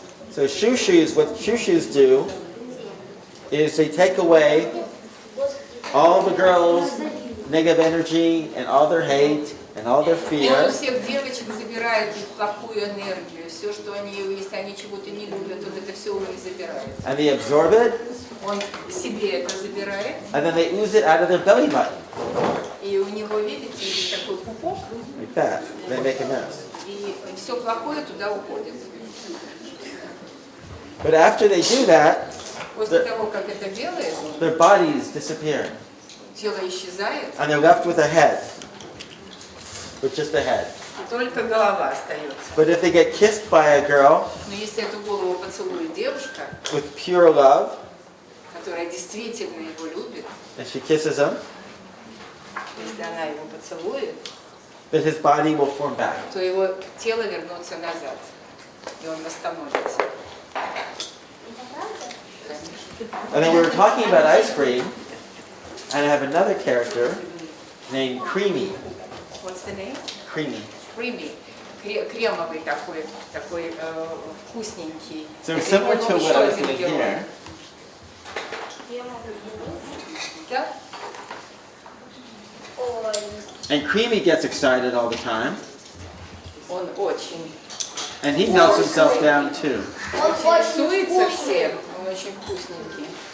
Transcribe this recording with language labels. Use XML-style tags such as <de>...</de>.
<en>So Shushus, what Shushus do is they take away all the girls' negative energy and all their hate and all their</en> <ru>Он у</ru> <en>fear.</en> <ru>всех девочек забирает их плохую энергию. Все, что они, если они чего-то не любят, он это все у них забирает.</ru> <en>And they absorb it,</en> <ru>Он себе это забирает.</ru> <en>and then they ooze it out of their belly button.</en> <ru>И у него, видите, есть такой пупок,</ru> <en>Like that. They make a mess.</en> <ru>и все плохое туда уходит.</ru> <en>But after they do that,</en> <ru>После того, как это делает,</ru> <en>their bodies disappear.</en> <ru>тело исчезает,</ru> <en>And they're left with a head. With just a head.</en> <ru>и только голова остается.</ru> <en>But if they get kissed by a girl</en> <ru>Но если эту голову поцелует девушка,</ru> <en>with pure love,</en> <ru>которая действительно его любит,</ru> <en>and she kisses him,</en> <ru>если она его поцелует,</ru> <en>then his body will form back.</en> <ru>то его тело вернется назад, и он восстановится.</ru> <en>And then we were talking about ice cream, and I have another character named Creamy. What's the name? Creamy. Creamy.</en> <ru>Кремовый такой вкусненький.</ru> <en>So similar to what I was doing here.</en> <ru>Да?</ru> <en>And Creamy gets excited all the time,</en> <ru>Он очень</ru> <en>and he melts himself down too.</en> <ru>рисуется всем, он очень вкусненький.</ru>